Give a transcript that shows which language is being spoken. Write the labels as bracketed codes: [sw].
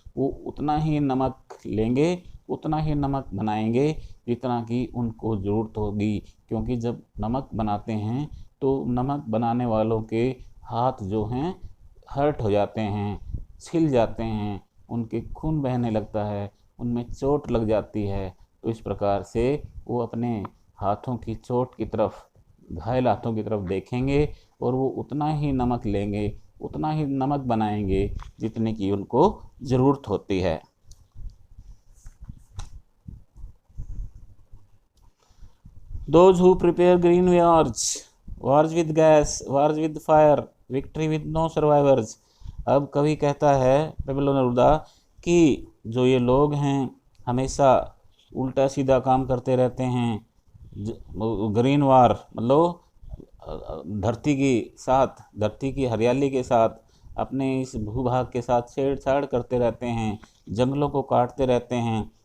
[hi] वो उतना ही नमक लेंगे, उतना ही नमक बनाएंगे जितना कि उनको ज़रूरत होगी, क्योंकि जब नमक बनाते हैं तो नमक बनाने वालों के हाथ जो हैं हर्ट हो जाते हैं, छिल जाते हैं, उनके खून बहने लगता है, उनमें चोट लग जाती है। तो इस प्रकार से वो अपने हाथों की चोट की तरफ, घायल हाथों की तरफ देखेंगे और वो उतना ही नमक लेंगे, उतना ही नमक बनाएंगे जितने की उनको ज़रूरत होती है। [en] Those who prepare green yards wars with gas, wars with fire, victory with no survivors. [hi] अब कवि कहता है पेबलो नेरुदा कि जो ये लोग हैं हमेशा उल्टा सीधा काम करते रहते हैं, ग्रीन वार मतलब धरती के साथ, धरती की हरियाली के साथ, अपने इस भूभाग के साथ छेड़छाड़ करते रहते हैं, जंगलों को काटते रहते हैं।